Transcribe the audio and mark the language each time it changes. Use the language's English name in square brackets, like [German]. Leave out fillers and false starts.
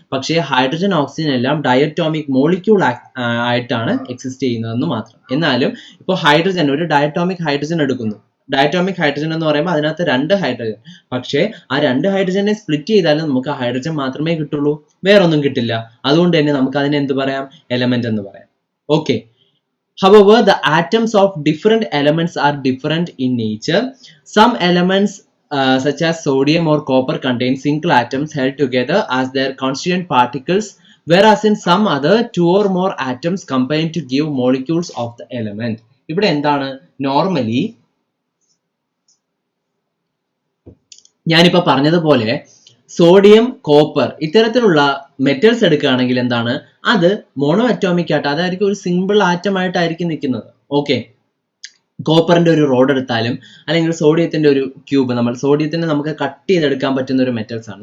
[Malayalam] പക്ഷേ hydrogen, oxygen എല്ലാം diatomic molecule ആയിട്ടാണ് എക്സിസ്റ്റ് ചെയ്യുന്നതെന്ന് മാത്രം. എന്നാലും ഇപ്പോൾ ഹൈഡ്രജൻ, ഒരു ഡയറ്റോമിക് ഹൈഡ്രജൻ എടുക്കുന്നു. ഡയറ്റോമിക് ഹൈഡ്രജൻ എന്ന് പറയുമ്പോൾ അതിനകത്ത് 2 ഹൈഡ്രജൻ. പക്ഷേ ആ 2 ഹൈഡ്രജനെ സ്പ്ലിറ്റ് ചെയ്താലും നമുക്ക് ഹൈഡ്രജൻ മാത്രമേ കിട്ടുള്ളൂ, വേറൊന്നും കിട്ടില്ല. അതുകൊണ്ട് തന്നെ നമുക്ക് അതിനെ എന്ത് പറയാം? എലമെന്റ് എന്ന് പറയാം. Okay. [English] However, the atoms of different elements are different in nature. Some elements such as sodium or copper contain single atoms held together as their constituent particles, whereas in some other 2 or more atoms combine to give molecules of the element. [Malayalam] ഇവിടെ എന്താണ്? Normally ഞാനിപ്പോൾ പറഞ്ഞതുപോലെ sodium, copper ഇത്തരത്തിലുള്ള metals എടുക്കുകയാണെങ്കിൽ എന്താണ്? അത് mono atomic ആയിട്ട്, അതായിരിക്കും ഒരു സിമ്പിൾ ആറ്റം ആയിട്ടായിരിക്കും നിൽക്കുന്നത്. ഓക്കെ, കോപ്പറിന്റെ ഒരു റോഡ് എടുത്താലും അല്ലെങ്കിൽ സോഡിയത്തിന്റെ ഒരു ക്യൂബ്, നമ്മൾ സോഡിയത്തിന് നമുക്ക് കട്ട് ചെയ്തെടുക്കാൻ പറ്റുന്ന ഒരു മെറ്റൽസ് ആണ്.